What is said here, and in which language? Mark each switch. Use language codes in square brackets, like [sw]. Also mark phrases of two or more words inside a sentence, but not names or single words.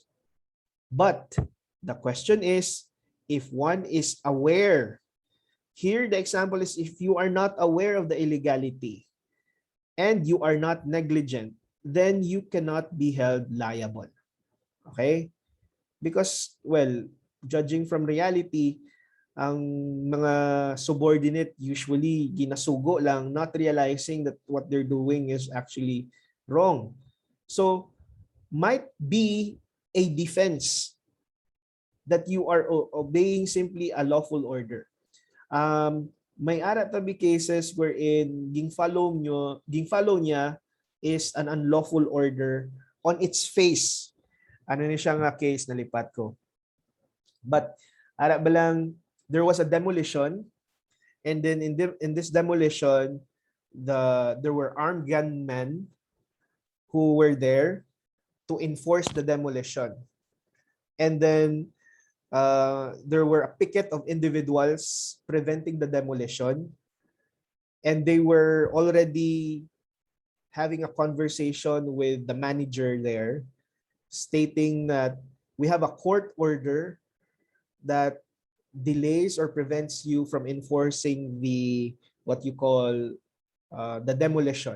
[en] But the question is, if one is aware, here the example is if you are not aware of the illegality and you are not negligent, then you cannot be held liable. Okay? Because, well, judging from reality, [hil] ang mga subordinate usually ginasugo lang, [en] not realizing that what they're doing is actually wrong. So, might be a defense that you are obeying simply a lawful order. [hil] May ara tabi [en] cases wherein [hil] ging-follow niya [en] is an unlawful order on its face. [hil] Ano ni siya nga case na lipat ko. But ara ba lang, [en] there was a demolition, and then in this demolition, there were armed gunmen who were there to enforce the demolition. And then there were a picket of individuals preventing the demolition, and they were already having a conversation with the manager there, stating that we have a court order that delays or prevents you from enforcing the what you call the demolition.